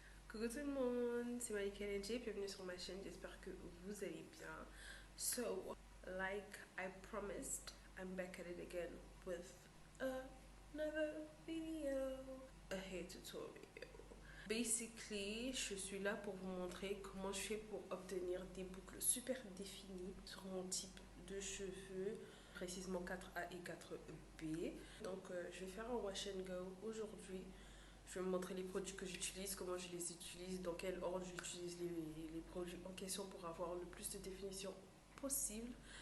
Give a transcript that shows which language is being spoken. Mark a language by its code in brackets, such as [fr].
[fr] Coucou tout le monde, c'est Malika NJ, bienvenue sur ma chaîne, j'espère que vous allez bien. [en] So, like I promised, I'm back at it again with another video, a hair tutorial. [fr] Basically, je suis là pour vous montrer comment je fais pour obtenir des boucles super définies sur mon type de cheveux, précisément 4A et 4B. Donc, je vais faire un wash and go aujourd'hui. Je vais vous montrer les produits que j'utilise, comment je les utilise, dans quel ordre j'utilise les produits en question pour avoir le plus de définition possible.